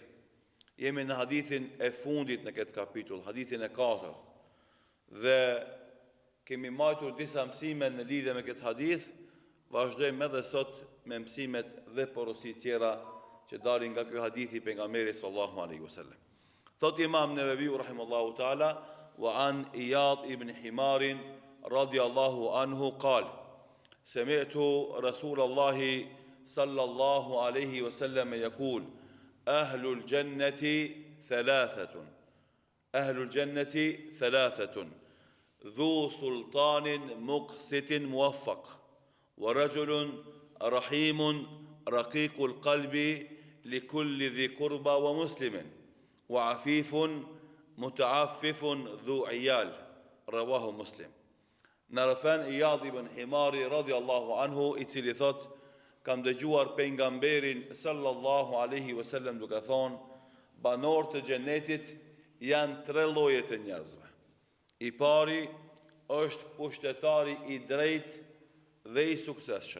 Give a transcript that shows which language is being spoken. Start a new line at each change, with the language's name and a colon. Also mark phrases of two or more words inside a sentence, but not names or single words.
Albanian: Jemi në hadithin e fundit në këtë kapitull, hadithin e 4. Dhe kemi marrë disa mësime në lidhje me këtë hadith, vazhdojmë edhe sot me mësimet dhe porositë tjera që dalin nga ky hadith i pejgamberit
Arabic: صلى الله عليه وسلم. Thot Imam Neveviu رحمه الله تعالى وعن عياض بن حمار رضي الله عنه قال سمعت رسول الله صلى الله عليه وسلم يقول: أهل الجنة ثلاثة ذو سلطان مقسط موفق ورجل رحيم رقيق القلب لكل ذي قربى ومسلم وعفيف متعفف ذو عيال رواه مسلم.
Albanian: Narafan Iyad ibn Himari
Arabic: رضي الله عنه
Albanian: i cili thot: kam dëgjuar pejgamberin
Arabic: صلى الله عليه وسلم
Albanian: duke thonë, banorët e xhenetit janë 3 lloje të njerëzve. I pari është pushtetari i drejtë dhe i suksesshëm.